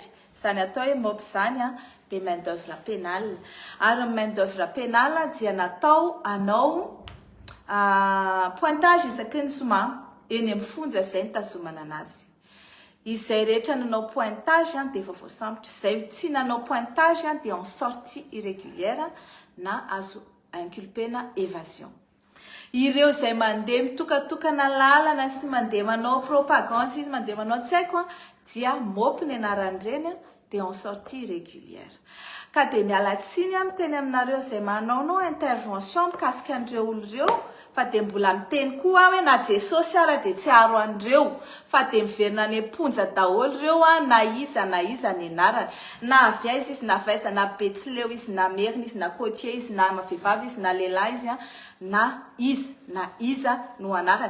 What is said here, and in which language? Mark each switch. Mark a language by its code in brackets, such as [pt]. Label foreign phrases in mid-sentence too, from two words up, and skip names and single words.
[mg] Izany atao hoe MOP izany dia [fr] main d'œuvre pénale. [mg] Ary [fr] main d'œuvre pénale [mg] dia natao anao pointage isaky ny zoma eny amin'ny fonja izay nitazomana anazy. Izay rehetra nanao pointage dia efa voasambotra. Izay tsy nanao pointage dia [fr] en sortie irrégulière [mg] na azo inculpena évasion. Ireo izay mandeha mitokatokana lalana sy mandeha manao propagande sy mandeha manao tsy haiko dia MOP ny anaran'ireny dia [fr] en sortie irrégulière. [mg] Ka dia miala tsiny miteny aminareo izay manao intervention mikasika an'ireo olon'ireo fa dia mbola miteny koa hoe na Jesosy ara dia tsy aro an'ireo fa dia miverina ny amponja daholo ireo na iza ny anarany. Na avy aiza izy, na vaiza, na Betsileo izy, na Merina izy, na Côtier izy, na vehivavy izy, na lehilahy izy na iza no anarany.